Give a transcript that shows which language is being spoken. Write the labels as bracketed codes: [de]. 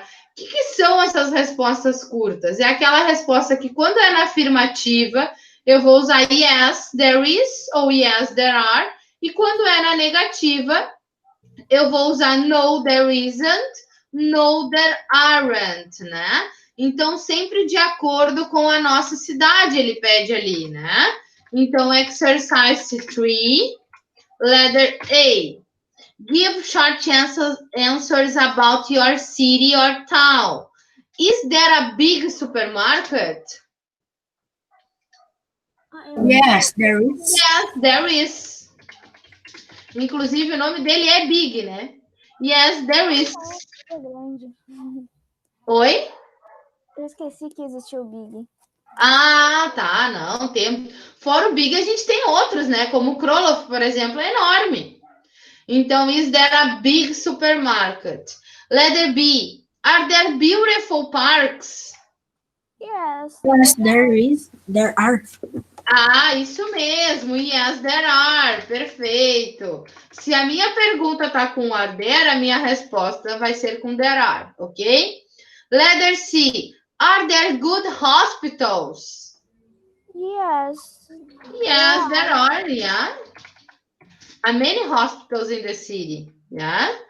[pt] O que são essas respostas curtas? É aquela resposta que, quando é na afirmativa, eu vou usar [en] yes, there is, [pt] ou [en] yes, there are. [pt] E quando é na negativa, eu vou usar [en] no, there isn't, no, there aren't, [pt] né? Então, sempre de acordo com a nossa cidade, ele pede ali, né? Então, [en] exercise 3, letter A. Give short answers about your city or town. Is there a big supermarket? Yes, there is. Yes, there is. [pt] Inclusive, o nome dele é Big, né? [en] Yes, there is. [pt] É grande. Oi? Eu esqueci que existiu o Big. Ah, tá, não, tem. Fora o Big, a gente tem outros, né? Como o Kroloff, por exemplo, é enorme. Então, [en] is there a big supermarket? Letter B. Are there beautiful parks? Yes. Yes, there is. There are. [pt] Ah, isso mesmo. [en] Yes, there are. [pt] Perfeito. Se a minha pergunta tá com are there, a minha resposta vai ser com there are, ok? [en] Letter C. Are there good hospitals? Yes. Yes, there are, yeah. Are many hospitals in the city, yeah?